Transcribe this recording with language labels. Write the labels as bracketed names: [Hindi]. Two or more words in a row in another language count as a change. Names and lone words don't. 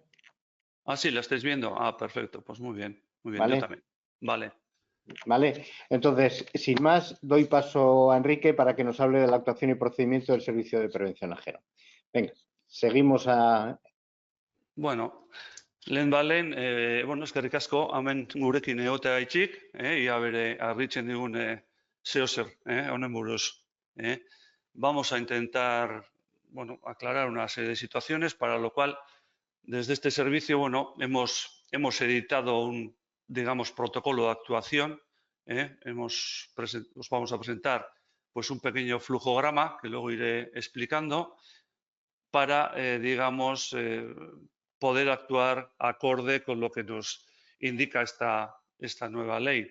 [Spanish] Ah, sí, la estáis viendo. Ah, perfecto, pues muy bien, ¿Vale? yo también. Vale. Vale, entonces, sin más, doy paso a Enrique para que nos hable de la actuación y procedimiento del Servicio de Prevención Ajeno. Venga, seguimos a... [Basque] Bueno, Lehen, bueno, eskerrik asko, hemen gurekin egoteagatik, ia bere harritzen digun zeozer, honen buruz. [Spanish] Vamos a intentar, bueno, aclarar una serie de situaciones, para lo cual, desde este servicio, bueno, hemos editado un, digamos, protocolo de actuación. Os vamos a presentar, pues, un pequeño flujograma que luego iré explicando para, digamos, poder actuar acorde con lo que nos indica esta nueva ley.